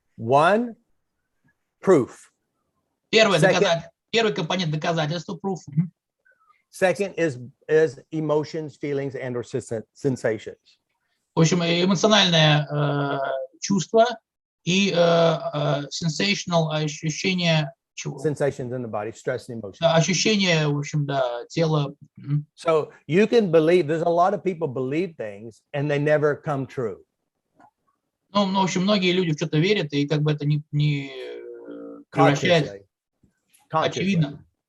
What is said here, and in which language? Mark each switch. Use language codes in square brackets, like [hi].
[en] One, proof. [ru] Первый компонент доказательства, proof. [en] Second is emotions, feelings, and/or sensations. [ru] В общем, эмоциональное чувство и sensational ощущение чего? [en] Sensations in the body, stress and emotions. [ru] Ощущение, в общем, да, тела. [en] So you can believe, there's a lot of people believe things and they never come true. [ru] Ну, в общем, многие люди в что-то верят, и как бы это не превращается. Очевидно.